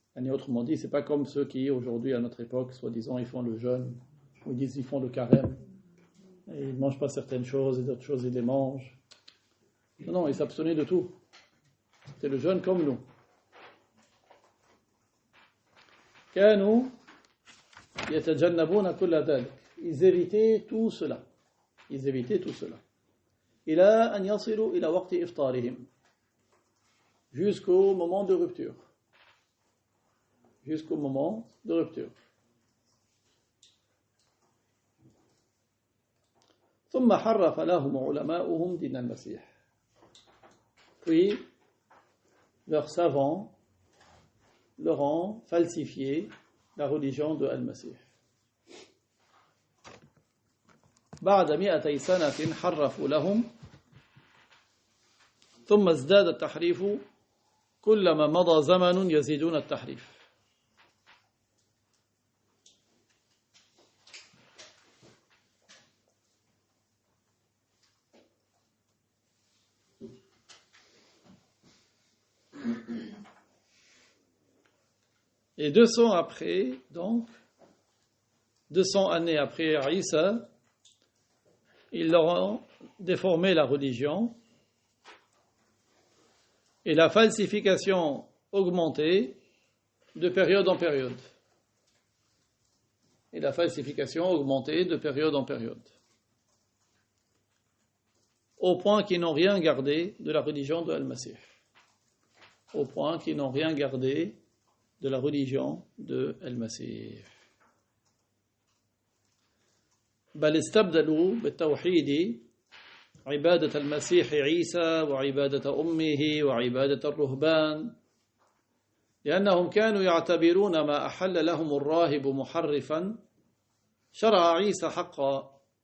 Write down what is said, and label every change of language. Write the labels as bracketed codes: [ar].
[fr] Autrement dit, c'est pas comme ceux qui, aujourd'hui, à notre époque, soi-disant, ils font le jeûne, ou ils disent qu'ils font le carême, et ils ne mangent pas certaines choses, et d'autres choses, ils les mangent. Non, ils s'abstenaient de tout. C'était le jeûne comme nous. [ar] كانوا يتجنبون كل ذلك. [fr] Ils évitaient tout cela. Ils évitaient tout cela. [ar] إلى أن يصلوا إلى وقت إفطارهم. [fr] Jusqu'au moment de rupture. Jusqu'au moment de rupture. [ar] ثم حرف لهم علماؤهم دين المسيح. [fr] Puis, leurs savants leur ont falsifié la religion de Al-Masih. [ar] بعد 200 سنة حرفوا لهم ثم ازداد التحريف كلما مضى زمن يزيدون التحريف. [fr] Et 200 après, donc, 200 années après Isa, ils leur ont déformé la religion et la falsification augmentait de période en période. Et la falsification augmentait de période en période. Au point qu'ils n'ont rien gardé de la religion de Al-Masih. Au point qu'ils n'ont rien gardé de la religion de Al-Masih. [ar] بل استبدلوا بالتوحيد عبادة المسيح عيسى وعبادة أمه وعبادة الرهبان لأنهم كانوا يعتبرون ما أحل لهم الراهب محرفا شرع عيسى حقا.